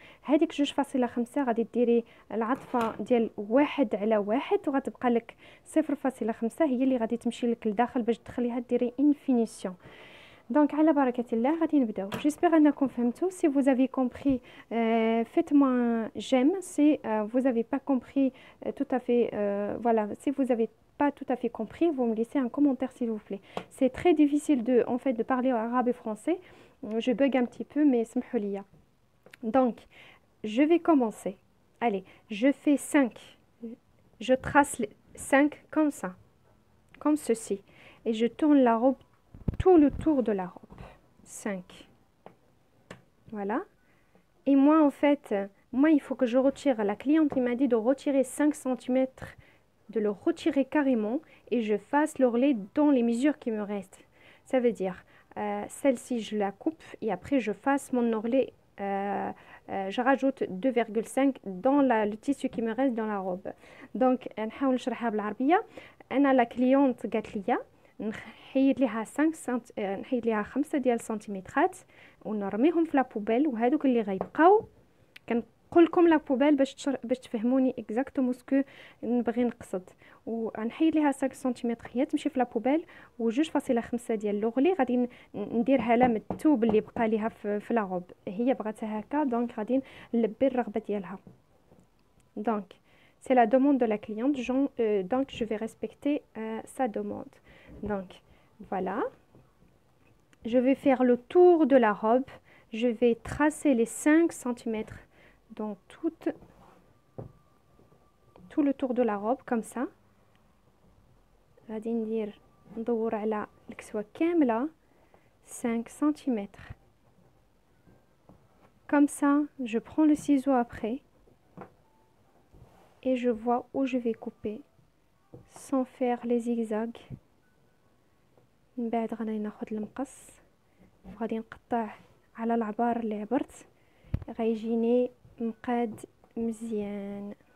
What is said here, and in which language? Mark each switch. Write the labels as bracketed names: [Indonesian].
[Arabic] هذيك 2.5 غادي ديري العطفه ديال 1 على 1 وغتبقى لك 0.5 هي اللي غادي تمشي لك لداخل باش تخليها ديري انفينيسيون. Donc, على بركة الله غادي نبداو. J'espère أنكم فهمتوا. [French] Si vous avez compris, faites-moi un j'aime. Si vous avez pas compris tout à fait, voilà. Si vous avez pas tout à fait compris, vous me laissez un commentaire s'il vous plaît. C'est très difficile en fait de parler arabe et français. Je bug un petit peu, mais [Arabic] سمحوا ليا. [French] Donc, je vais commencer. Allez, je fais 5. Je trace 5 comme ça, comme ceci, et je tourne la robe tout le tour de la robe. 5. Voilà. Et moi, en fait, il faut que je retire. La cliente, il m'a dit de retirer 5 cm, de le retirer carrément et je fasse l'ourlet dans les mesures qui me restent. Ça veut dire, celle-ci, je la coupe et après, je fasse mon ourlet. Je rajoute 2,5 dans le tissu qui me reste dans la robe. [Arabic] Donc, نحاول نشرحها بالعربية. أنا la cliente قالت لي نحيد ليها 5 ديال السنتيمترات ونرميهم في لابوبيل، وهذوك اللي غيبقاو كنقول لكم لابوبيل باش تفهموني اكزاكتومون سكو نبغي نقصد. ونحيد ليها 5 سنتيمتر هي تمشي في لابوبيل و2.5 ديال لوغلي غادي نديرها لا من الثوب اللي بقى ليها في لاغوب. هي بغاتها هكا دونك غادي نلبي الرغبه ديالها. [French] دونك c'est la demande de la cliente, donc je vais respecter sa demande. Donc voilà, je vais faire le tour de la robe, je vais tracer les 5 cm dans tout le tour de la robe comme ça. [Arabic] غادي ندور على الكسوة كاملة 5 cm. [French] Comme ça, je prends le ciseau après et je vois où je vais couper sans faire les zigzags. [Arabic] من بعد غادي ناخذ المقص وغادي نقطع على العبار اللي عبرت، غيجيني مقاد مزيان.